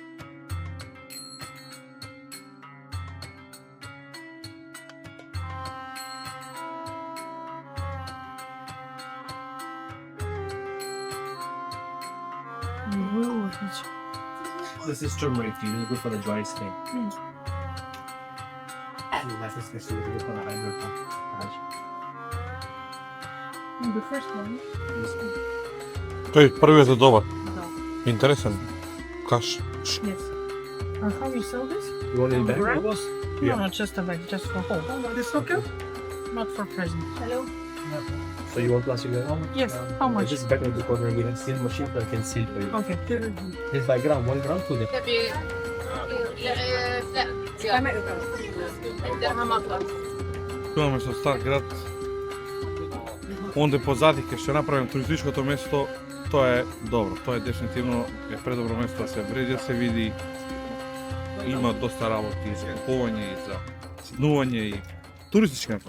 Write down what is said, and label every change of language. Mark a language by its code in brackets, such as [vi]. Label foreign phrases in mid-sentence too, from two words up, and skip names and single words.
[en] This is turmeric tea. This is good for the dry skin. This is good for the hydrate. The first one. [mk] Тој првиот е добар. Интересен. Каш. [en] Yes. How you sell this? You want it back? Grams? Yeah. No, just a bag, just for home. This okay? Not for present. Hello? So you want plastic bag? Yes, how much? This is back in the corner. We have seal machine that can seal for you. Okay. This by gram, 1 gram, 2 gram. [mk] Имаме со стар град. Онде позади ке што направим туристичкото место, тоа е добро. Тоа е дефинитивно предобро место да се вреди, да се види. Има доста работи и за купување и за снување и туристичка направа.